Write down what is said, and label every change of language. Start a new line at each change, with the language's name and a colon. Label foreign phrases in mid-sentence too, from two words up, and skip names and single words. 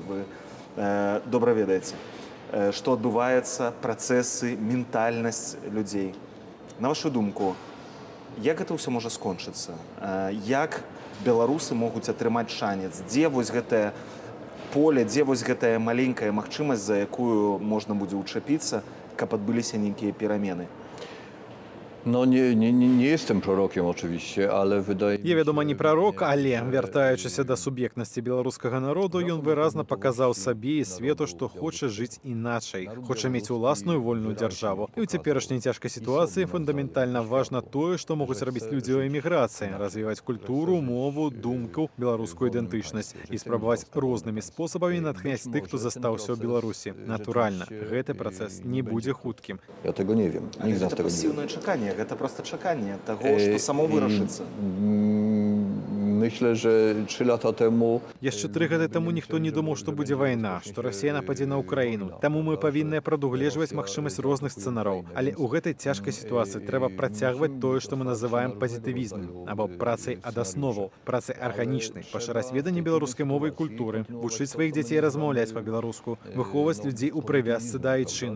Belarusian: Вы добра ведаеце, што адбываецца, працэсы, ментальнасць людзей. На вашу думку, як гэта ўсё можа скончыцца? Як беларусы могуць атрымаць шанец? Дзе вось гэтае поле, дзе вось гэтая маленькая магчымасць, за якую можна будзе ўчапіцца, каб адбыліся нейкія перамены?
Polish: No nie jestem prorokiem oczywiście, ale wydaje mi się...
Belarusian: Я, вядома, не прарок, але, вяртаючыся да суб'ектнасці беларускага народу, ён выразна паказаў сабе і свету, што хоча жыць іначай, хоча мець уласную вольную дзяржаву. І ў цяперашняй цяжкай сітуацыі фундаментальна важна тое, што могуць рабіць людзі ў эміграцыі, развіваць культуру, мову, думку, беларускую ідэнтычнасць і спрабаваць рознымі спосабамі натхняць тых, хто застаўся ў Беларусі. Натуральна, гэты працэс не будзе хуткім.
Polish: Ja tego nie wiem. Nikt z nas
Belarusian: Гэта
Polish: tego nie wie.
Belarusian: пасіўнае чаканне, гэта проста чаканне таго, што само вырашыцца.
Polish: Myślę, że 3 lata temu
Belarusian: Яшчэ 3 гады таму ніхто не думаў, што будзе вайна, што Расія нападзе на Ўкраіну. Таму мы павінны прадугледжваць магчымасць розных сцэнараў. Але ў гэтай цяжкай сітуацыі трэба працягваць тое, што мы называем пазітывізмам, або працай ад асноваў, працай арганічнай, пашыраць веданне беларускай мовы і культуры, вучыць сваіх дзяцей размаўляць па-беларуску, выхоўваць людзей у прывязцы да айчыны.